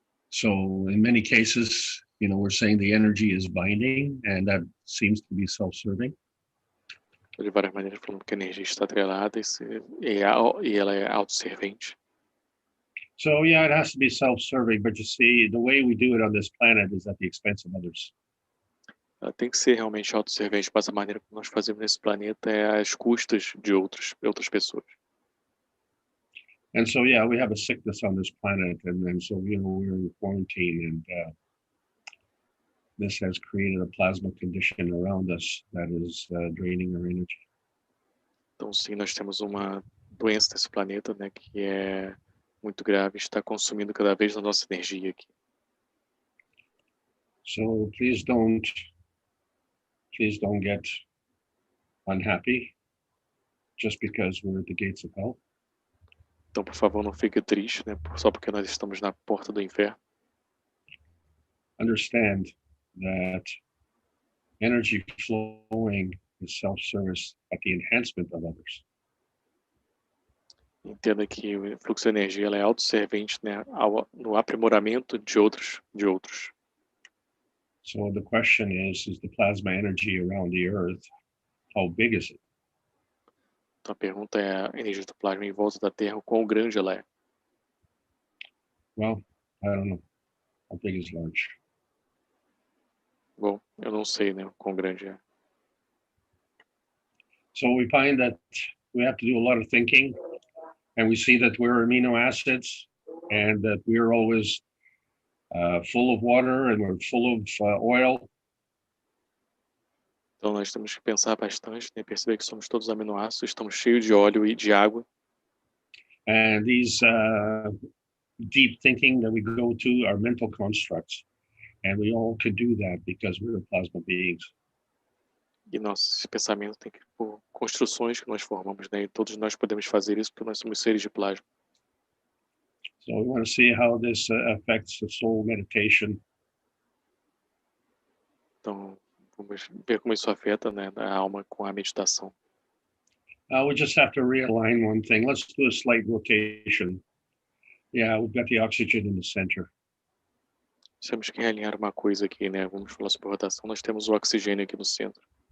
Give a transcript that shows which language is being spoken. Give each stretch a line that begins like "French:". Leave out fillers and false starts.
English: So in many cases, we're saying the energy is binding, and that seems to be self-serving.
Portuguese: De várias maneiras, falando que a energia está atrelada e ela é autosservente.
English: So yeah, it has to be self-serving, but you see, the way we do it on this planet is at the expense of others.
Portuguese: Ela tem que ser realmente autosservente, mas a maneira como nós fazemos nesse planeta é às custas de outras pessoas.
English: And so yeah, we have a sickness on this planet, and so we're in quarantine, and this has created a plasma condition around us that is draining our energy.
Portuguese: Então sim, nós temos uma doença nesse planeta, né, que é muito grave, está consumindo cada vez a nossa energia aqui.
English: So please don't get unhappy just because we're at the gates of hell.
Portuguese: Então, por favor, não fique triste, né, só porque nós estamos na porta do inferno.
English: Understand that energy flowing is self-service at the enhancement of others.
Portuguese: Entenda que o fluxo de energia ela é autosservente, né, no aprimoramento de outros.
English: So the question is the plasma energy around the Earth, how big is it?
Portuguese: Então a pergunta é a energia do plasma em volta da Terra, o quão grande ela é?
English: Well, I don't know. How big is large?
Portuguese: Bom, eu não sei, né, o quão grande é.
English: So we find that we have to do a lot of thinking, and we see that we're amino acids, and that we're always full of water, and we're full of oil.
Portuguese: Então nós temos que pensar bastante, né, perceber que somos todos aminoácidos, estamos cheios de óleo e de água.
English: And these deep thinking that we go to are mental constructs, and we all can do that because we're plasma beings.
Portuguese: E nossos pensamentos têm que por construções que nós formamos, né, e todos nós podemos fazer isso porque nós somos seres de plasma.
English: So we want to see how this affects the soul meditation.
Portuguese: Então, vamos ver como isso afeta, né, a alma com a meditação.
English: We just have to realign one thing. Let's do a slight rotation. Yeah, we've got the oxygen in the center.
Portuguese: Temos que realinhar uma coisa aqui, né? Vamos falar sobre rotação. Nós temos o oxigênio aqui no centro.